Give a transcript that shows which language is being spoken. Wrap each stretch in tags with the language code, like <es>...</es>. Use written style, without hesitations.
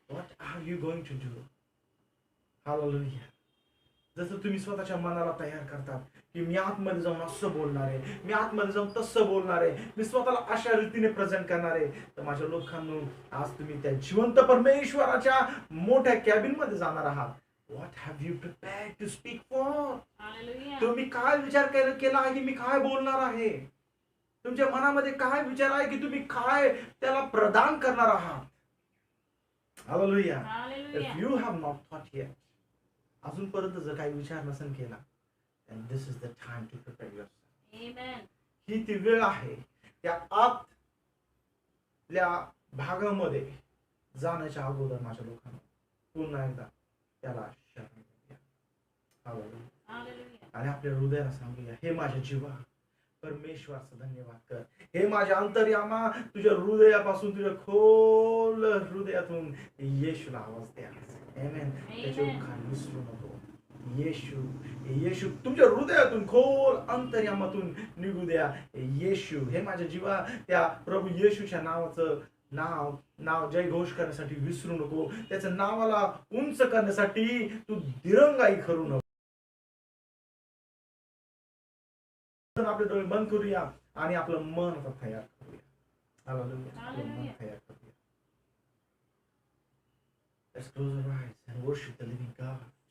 <en>What are you going to do? Hallelujah.</en> <mr>जसं तुम्ही स्वतःच्या मनाला तयार करतात की मी आतमध्ये जाऊन असं बोलणार आहे, मी आतमध्ये जाऊन तसं बोलणार आहे, मी स्वतःला अशा रीतीने प्रेझेंट करणार आहे, तर माझ्या लोकांनो आज तुम्ही त्या जिवंत परमेश्वराच्या मोठ्या कॅबिन मध्ये जाणार आहात.</mr> <en>What have you prepared to speak for? Hallelujah.</en> <mr>तुम्ही काय विचार केला आहे की मी काय बोलणार आहे? तुमच्या मनामध्ये काय विचार आहे की तुम्ही काय त्याला प्रदान करणार आहात?</mr> <en>Hallelujah. Hallelujah. If you have not thought yet,</en> <mr>अजूनपर्यंत जर काही विचार नसेल केला,</mr> <en>then this is the time to prepare yourself. Amen.</en> <mr>ही ती वेळ आहे त्या आतल्या भागामध्ये जाण्याच्या अगोदर माझ्या लोकांना पुन्हा एकदा त्याला शरण द्या.</mr> <en>Hallelujah. Hallelujah.</en> <mr>आणि आपल्या हृदयाला सांगूया, हे माझ्या जीवा परमेश्वराचं धन्यवाद कर. हे माझ्या अंतर्यामा तुझ्या हृदयापासून, तुझ्या खोल हृदयातून येशूला आवाज द्या. आमेन. त्याचे उखाण विसरू नको. येशू, येशू तुमच्या हृदयातून खोल अंतर्यामातून निघू द्या. येशू, हे माझ्या जीवा त्या प्रभू येशूच्या नावाचं नाव जय घोष करण्यासाठी विसरू नको. त्याच्या नावाला उंच करण्यासाठी तू दिरंगाई करू नको. आपले डोळे बंद करूया आणि आपलं मन आता तयार करूया. आपलं मन तयार करूया.</mr> <en>Let's close our eyes and worship the living God.</en>